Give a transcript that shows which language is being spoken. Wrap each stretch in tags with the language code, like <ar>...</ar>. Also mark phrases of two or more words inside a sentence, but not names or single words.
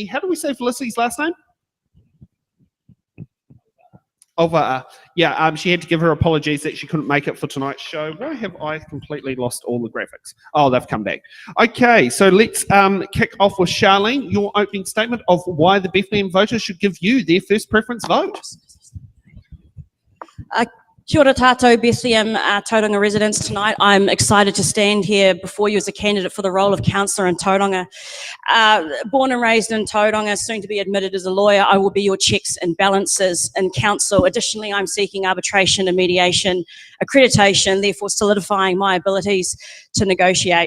<en>How do we say Felicity's last name? Yeah, she had to give her apologies that she couldn't make it for tonight's show. Why have I completely lost all the graphics? Oh, they've come back. Okay, so let's kick off with Charlene, your opening statement of why the Bethlehem voters should give you their first preference vote.</en> <mi>Kia ora tātou</mi> <en>Bethlehem Tauranga residents tonight. I'm excited to stand here before you as a candidate for the role of councillor in Tauranga. Born and raised in Tauranga, soon to be admitted as a lawyer, I will be your checks and balances in council. Additionally, I'm seeking arbitration and mediation accreditation, therefore solidifying my abilities to negotiate.</en>